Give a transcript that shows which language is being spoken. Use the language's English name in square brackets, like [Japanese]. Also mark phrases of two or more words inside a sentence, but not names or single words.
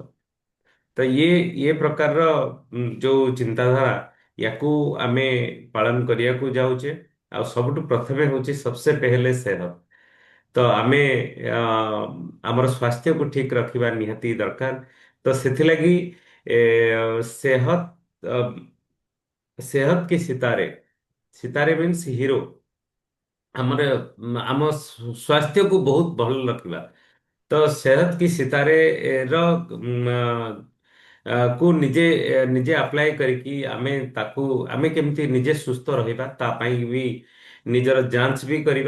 [Odia] ତ ଇଏ ପ୍ରକାରର ଯୋଉ ଚିନ୍ତାଧାରା, ୟାକୁ ଆମେ ପାଳନ କରିବାକୁ ଯାଉଛେ। ଆଉ ସବୁଠୁ ପ୍ରଥମେ ହଉଛି [Hindi] सबसे पहले सेहत। [Odia] ତ ଆମେ ଅ, ଆମର ସ୍ୱାସ୍ଥ୍ୟକୁ ଠିକ ରଖିବା ନିହାତି ଦରକାର। ତ ସେଥିଲାଗି [Hindi] ସେହତ सेहत के सितारे, सितारे मीन्स हिरो। [Odia] ଆମର ଆମ ସ୍ୱାସ୍ଥ୍ୟକୁ ବହୁତ ଭଲ ରଖିବା। ତ ସେହତ କି ସିତାରେ ର କୁ ନିଜେ ଆପ୍ଲାଏ କରିକି ଆମେ କେମିତି ନିଜେ ସୁସ୍ଥ ରହିବା ତା ପାଇଁ ବି ନିଜର ଯାଞ୍ଚ ବି କରିବା।